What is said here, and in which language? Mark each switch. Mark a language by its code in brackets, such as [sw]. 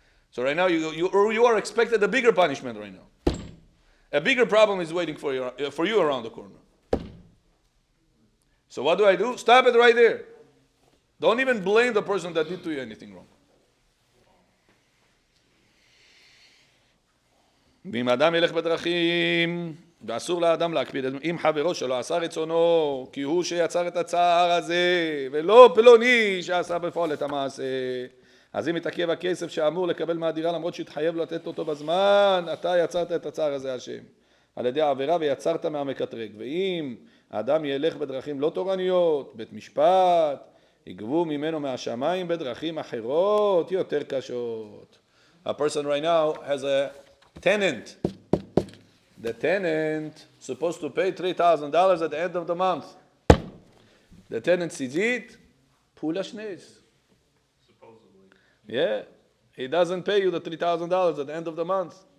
[en] So right now you are expected a bigger punishment right now. A bigger problem is waiting for you around the corner. So what do? Stop it right there. Don't even blame the person that did to you anything wrong. [he] ואם אדם ילך בדרכים, ואסור לאדם להקפיד עם חברו שלא עשה רצונו, כי הוא שיצר את הצער הזה, ולא פלוני שעשה בפועל את המעשה. אז אם מתעכב הכסף שאמור לקבל מהדירה למרות שהתחייב לתת אותו בזמן, אתה יצרת את הצער הזה השם, על ידי העבירה ויצרת מהמקטרג. ואם האדם ילך בדרכים לא תורניות, בית משפט, יגבו ממנו מהשמיים בדרכים אחרות יותר קשות. [en] A person right now has a tenant. The tenant supposed to pay $3,000 at the end of the month. The tenant sees it, pula shneis. Supposedly. Yeah, he doesn't pay you the $3,000 at the end of the month.